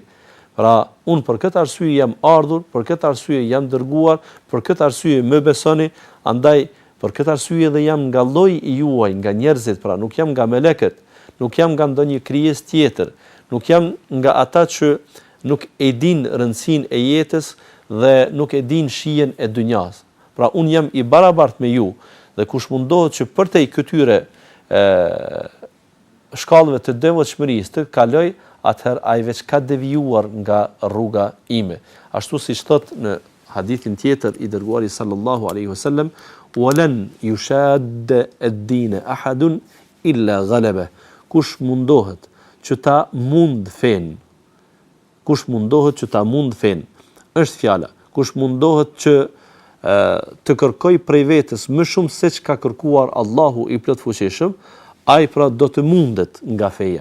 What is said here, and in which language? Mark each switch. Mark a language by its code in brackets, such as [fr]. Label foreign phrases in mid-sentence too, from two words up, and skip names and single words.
[sq] Pra, unë për këtë arsye jam ardhur, për këtë arsye jam dërguar, për këtë arsye më besoni, andaj për këtë arsye dhe jam nga lloji i juaj, nga njerëzit, pra nuk jam nga melekët, nuk jam nga ndonjë krijesë tjetër, nuk jam nga ata që nuk e din rëndësinë e jetës dhe nuk e din shijen e dunjas. Pra unë jam i barabartë me ju dhe kush mundohet që përtej këtyre shkallëve të devotshmërisë të kaloj, atëherë ai veç ka devijuar nga rruga ime. Ashtu siç thot në hadithin tjetër i dërguari [ar] صلى الله عليه وسلم ولن يشاد الدين أحد إلا غلبه." [sq] Kush mundohet që ta mund fen, kush mundohet që ta mund fen, është fjala, kush mundohet që të kërkoj prej vetës më shumë se që ka kërkuar Allahu i plotfuqishëm, ai pra do të mundet nga feja.